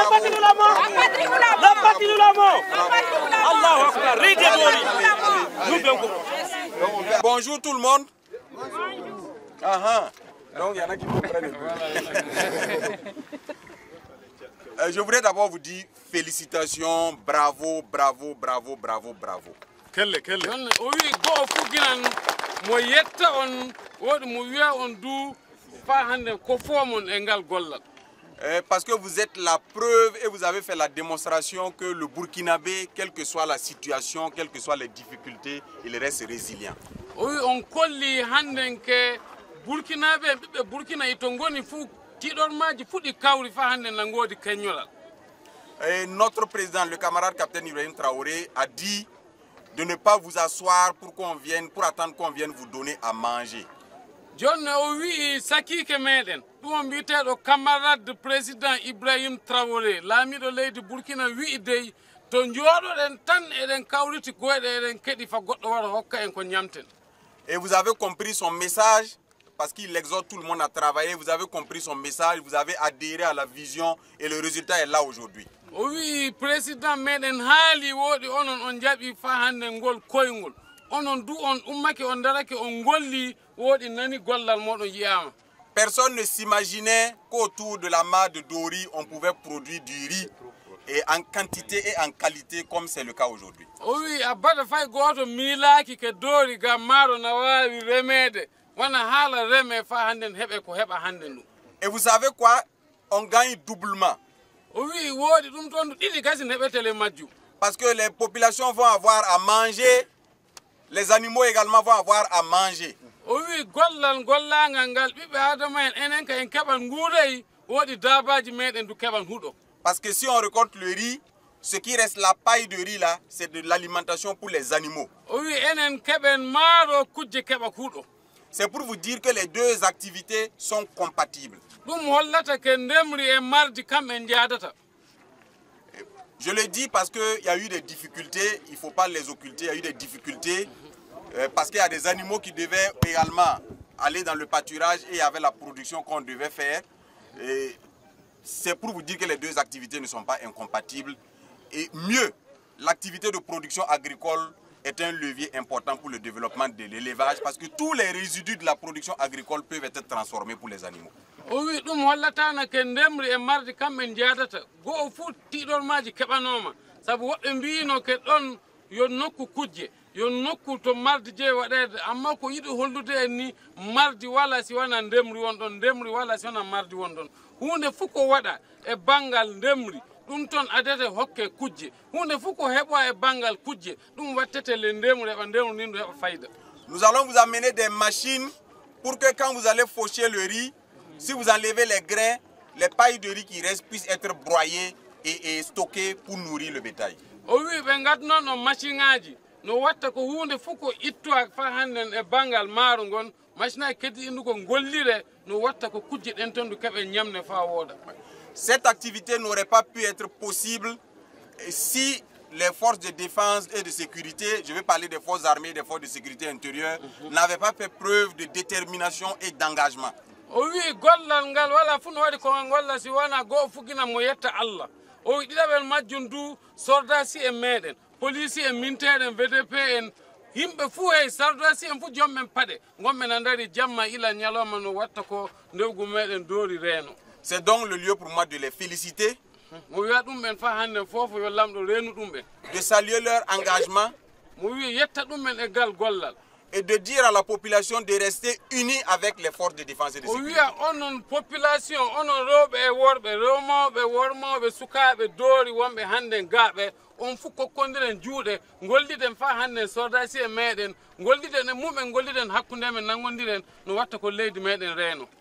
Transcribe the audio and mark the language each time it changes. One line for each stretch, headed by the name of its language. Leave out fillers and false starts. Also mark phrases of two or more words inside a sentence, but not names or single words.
Arabic: Allahu Akbar,
French: riz de Dori. Bonjour tout le monde. Donc il y en a qui comprennent. Je voudrais d'abord vous dire félicitations, bravo.
Fula: kelle o wi go'o fuginan mo yetta on wodi mo wiya on du fa hande ko fomon e ngal gollal.
French: Parce que vous êtes la preuve et vous avez fait la démonstration que le Burkinabé, quelle que soit la situation, quelles que soient les difficultés, il reste résilient.
Fula: O wi on kolli hande ke Burkinabe ɓiɓɓe Burkina ito ngoni fu tiɗormaji fuɗi kawri fa hande nangodi keñolal.
French: Et notre président, le camarade capitaine Ibrahim Traoré, a dit de ne pas vous asseoir pour attendre qu'on vienne vous donner à manger.
Fula: Jonne o wi sakike meɗen ɗum mbiteɗo
French: camarade président
Fula: Ibrahim Traoré laamiɗo leydi Burkina wi dey to jooɗoɗen tan eɗen kawriti goyɗe eɗen keɗi fa goɗɗo wara hokka en ko ñamten.
French: Et vous avez compris son message, parce qu'il exhorte tout le monde à travailler. Vous avez compris son message, vous avez adhéré à la vision et le résultat est là aujourd'hui.
Fula: O wi président meɗen haali woɗi onon on jaɓi fa hande ngol koyngol onon du on ummake on darake on golli woɗi nani gollal moɗon yiyama.
French: Personne ne s'imaginait qu'autour de la mare de Dori, on pouvait produire du riz et en quantité et en qualité comme c'est le cas aujourd'hui.
Fula: O wi abada fay goto miilaki ke Dori ga maaro na wawi remede wana haala reme fa hande heɓe ko heɓa hande ndu.
French: Et vous savez quoi? On gagne doublement.
Fula: O wi woodi ɗum toon ɗo ɗiɗi kasi heɓetele majju.
French: Parce que les populations vont avoir à manger, les animaux également vont avoir à manger.
Fula: O wi gollal gollangal ngal ɓiɓɓe adama en enen ka en keɓan nguuray woodi dabaji meɗen du keɓan huɗo.
French: Parce que si on récolte le riz, ce qui reste, la paille de riz là, c'est de l'alimentation pour les animaux.
Fula: O wi enen keɓen maaro kujje keɓa huɗo.
French: C'est pour vous dire que les deux activités sont compatibles.
Fula: ɗum hollata ke ndemri e mardi kamɓe jaadata.
French: Je le dis parce qu'il y a eu des difficultés, il ne faut pas les occulter, il y a eu des difficultés parce qu'il y a des animaux qui devaient également aller dans le pâturage et il y avait la production qu'on devait faire. C'est pour vous dire que les deux activités ne sont pas incompatibles. Et mieux, l'activité de production agricole est un levier important pour le développement de l'élevage parce que tous les résidus de la production agricole peuvent être transformés pour les animaux.
Fula: O wi ɗum hollatana ke ndemri e mardi kamɓe jaadata go'o fuu tiɗormaji keɓanoma saabu woɓɓe mbino ke ɗon yo nokku kujje yo nokku to mardi je waɗede amma ko yiɗi hollude en ni mardi wala si wona ndemri won ɗon ndemri wala si wona mardi won ɗon hunde fof ko waɗa e banggal ndemri ɗum toon adete hokke kujje hunde fof ko heɓa e banggal kujje ɗum wattete le ndemri heɓa ndemri ndin ɗo heɓa fayida.
French: Nous allons vous amener des machines pour que quand vous allez faucher le riz, si vous enlevez les grains, les pailles de riz qui restent puissent être broyées et stockées pour nourrir le bétail.
Fula: O wi ɓe gadnoon on machine ngaji no watta ko hunde fof ko ittoa fa hannden e banggal maaro ngon machine aji keddi indu ko gollire no watta ko kujje ɗen toon du keɓe ñamne fa wooda.
French: Cette activité n'aurait pas pu être possible si les forces de défense et de sécurité, je vais parler des forces armées et des forces de sécurité intérieure, n'avaient pas fait preuve de détermination et d'engagement.
Fula: O wi gollal ngal wala fu no waɗi ko golla si wona go'o fuggina mo yetta Allah. O wi ɗiɗaɓel majjum du sordasi en meɗen police en minteɗen VDP en yimɓe fuu hey sordasi en fof jommen paɗe gonɓe na dari jamma ila ñalawma no watta ko ndewgu meɗen doori reeno.
French: C'est donc le lieu pour moi de les féliciter,
Fula: mo wiya ɗumɓen fa hande fofo yo lamɗo reenu ɗumɓen,
French: de saluer leur engagement
Fula: mo wi yetta ɗumɓen e gal gollal
French: et de dire à la population de rester unie avec les forces de défense et de
Fula: o
French: sécurité.
Fula: wiya onon population onon rewɓe e worɓe remoɓe wormoɓe sukaɓe doori wonɓe hande gaaɓe on fof kokkodiren juuɗe golliden fa hande sordasi e meɗen golliden e mumɓe golliden hakkude men nangodiren no watta ko leydi meɗen reeno.